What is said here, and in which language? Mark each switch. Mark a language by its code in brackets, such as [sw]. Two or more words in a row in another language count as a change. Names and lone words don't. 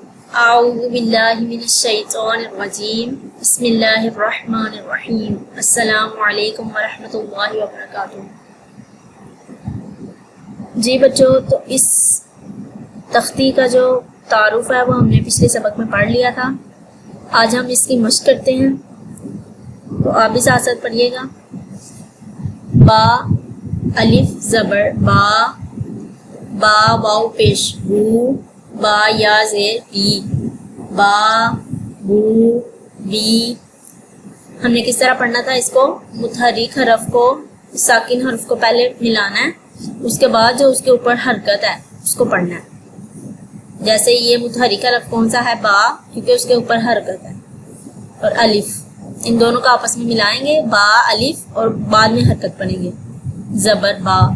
[ar] اعوذ باللہ من الشیطان الرجیم بسم اللہ الرحمن الرحیم السلام علیکم ورحمۃ اللہ وبرکاتہ۔ [ur] جی بچوں، تو اس تختی کا جو تعارف ہے وہ ہم نے پچھلے سبق میں پڑھ لیا تھا۔ آج ہم اس کی مشق کرتے ہیں، تو آپ بھی ساتھ ساتھ پڑھیے گا۔ با الف زبر با، با واو پیش بو، با یا زیر بی، با بو بی۔ ہم نے کس طرح پڑھنا تھا اس کو؟ متحرک حرف کو ساکن حرف کو پہلے ملانا ہے، اس کے بعد جو اس کے اوپر حرکت ہے اس کو پڑھنا ہے۔ جیسے یہ متحرک حرف کون سا ہے؟ با، کیونکہ اس کے اوپر حرکت ہے، اور الف، ان دونوں کا آپس میں ملائیں گے، با الف، اور بعد میں حرکت پڑھیں گے، زبر با۔